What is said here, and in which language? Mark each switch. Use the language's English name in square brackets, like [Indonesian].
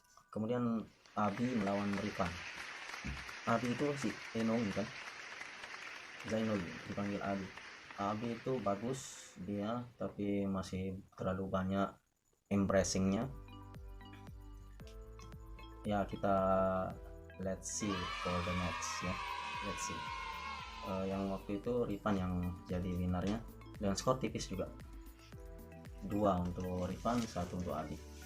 [Indonesian] Kemudian Abi melawan Rifan. Abi itu si Enong kan, Zainul dipanggil Abi. Abi itu bagus dia, tapi masih terlalu banyak impressingnya ya. Kita [English] let's see for the next ya, let's see. [Indonesian] Yang waktu itu Rifan yang jadi winnernya dengan skor tipis juga, 2 untuk Rifan, 1 untuk Abi.